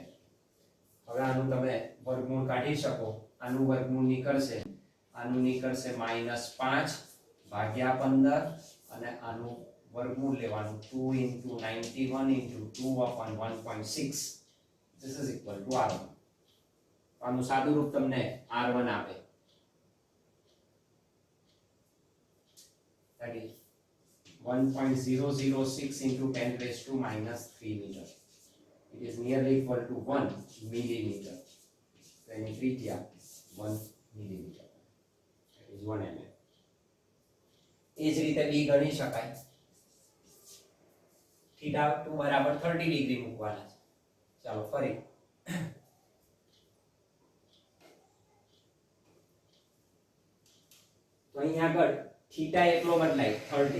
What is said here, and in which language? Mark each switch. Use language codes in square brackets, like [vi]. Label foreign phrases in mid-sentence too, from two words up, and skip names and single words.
[gu] હવે આનું તમે વર્ગમૂળ કાઢી શકો. આનું વર્ગમૂળ નીકળશે, આનું નીકળશે -5 ભાગ્યા 15 અને આનું વર્ગમૂળ લેવાનું [en] 2 into 91 into 2 upon 1.6. This is equal to R1. [gu] આનું સાદું રૂપ તમને R1 આપે. [en] That is 1.006 into 10 raised to -3 meter. It is nearly equal to 1 millimeter. So any ત્રિજ્યા 1 millimeter. That is 1 mm. [gu] એ જ રીતે b ગણી શકાય. θ2 બરાબર 30 ડિગ્રી મૂકવાના છે. ચાલો ફરી તો અહીંયા આગળ થીટા એકલો બદલાય 30.